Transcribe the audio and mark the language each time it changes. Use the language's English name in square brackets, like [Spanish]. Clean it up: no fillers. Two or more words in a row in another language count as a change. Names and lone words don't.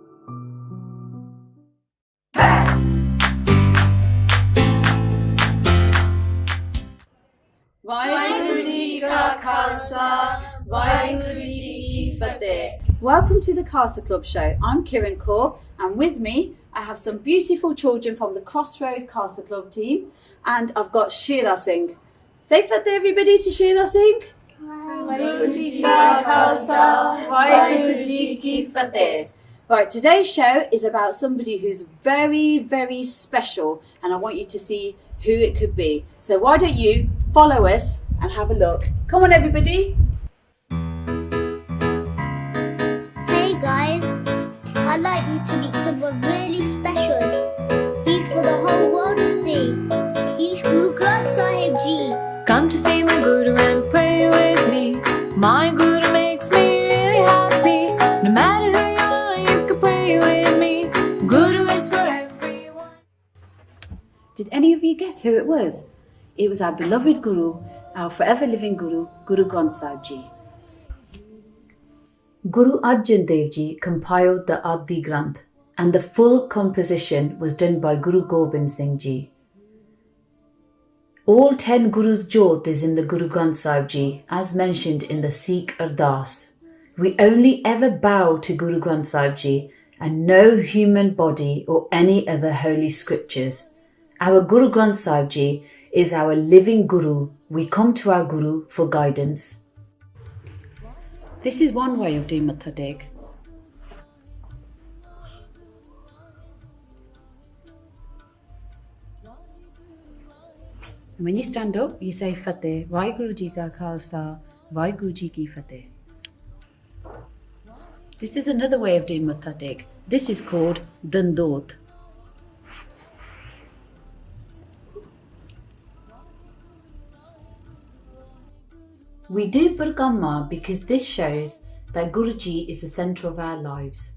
[Punjabi] ਵਾਹਿਗੁਰੂ ਜੀ ਕਾ ਖਾਲਸਾ, ਵਾਹਿਗੁਰੂ ਜੀ ਕੀ ਫਤਿਹ. [English] Welcome to the Khalsa Club show. I'm Kiran Kaur, and with me I have some beautiful children from the Crossroad Khalsa Club team, and I've got Sheila Singh. Say Fateh everybody to Sheila Singh. [Punjabi] ਵਾਹਿਗੁਰੂ ਜੀ ਕਾ ਖਾਲਸਾ, ਵਾਹਿਗੁਰੂ ਜੀ ਕੀ ਫਤਿਹ. [English] Right, today's show is about somebody who's very, very special, and I want you to see who it could be. So why don't you follow us and have a look. Come on everybody. Hey guys, I'd like you to meet someone really special. He's for the whole world to see. He's Guru Granth Sahib Jee. Come to see my Guru and pray with me. My Guru makes me really happy. No matter who you are, you can pray with me. Guru is for everyone. Did any of you guess who it was? It was our beloved Guru, our forever living Guru, Guru Granth Sahib Jee. Guru Arjan Dev Ji compiled the Adi Granth, and the full composition was done by Guru Gobind Singh Ji. All 10 Gurus' Jyot is in the Guru Granth Sahib Ji, as mentioned in the Sikh Ardas. We only ever bow to Guru Granth Sahib Ji and no human body or any other holy scriptures. Our Guru Granth Sahib Ji is our living Guru. We come to our Guru for guidance. This is one way of doing [Punjabi] ਮੱਥਾ ਟੇਕ. [English] And when you stand up, you say Fateh, [Punjabi] ਵਾਹਿਗੁਰੂ ਜੀ ਕਾ ਖਾਲਸਾ, ਵਾਹਿਗੁਰੂ ਜੀ ਕੀ ਫਤਿਹ. [English] This is another way of doing [Punjabi] ਮੱਥਾ ਟੇਕ. [English] This is called Dandot. We do Parikramma because this shows that Guruji is the centre of our lives.